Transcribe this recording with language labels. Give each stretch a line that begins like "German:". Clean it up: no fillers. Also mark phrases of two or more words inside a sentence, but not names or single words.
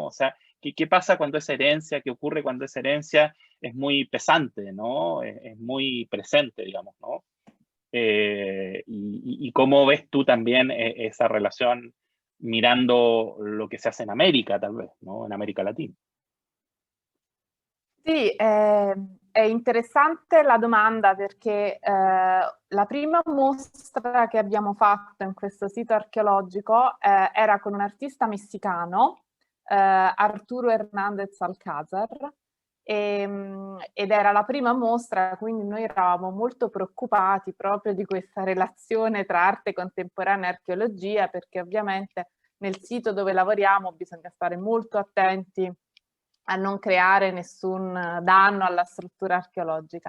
Spanish: O sea, ¿qué pasa cuando esa herencia, qué ocurre cuando esa herencia es muy pesante, ¿no? Es muy presente, digamos, ¿no? y cómo ves tú también esa relación mirando lo que se hace en América, tal vez, ¿no? En América Latina.
Italian: Sì, è interessante la domanda perché la prima mostra che abbiamo fatto in questo sito archeologico era con un artista messicano, Arturo Hernández Alcázar, ed era la prima mostra, quindi noi eravamo molto preoccupati proprio di questa relazione tra arte contemporanea e archeologia, perché ovviamente nel sito dove lavoriamo bisogna stare molto attenti a non creare nessun danno alla struttura archeologica.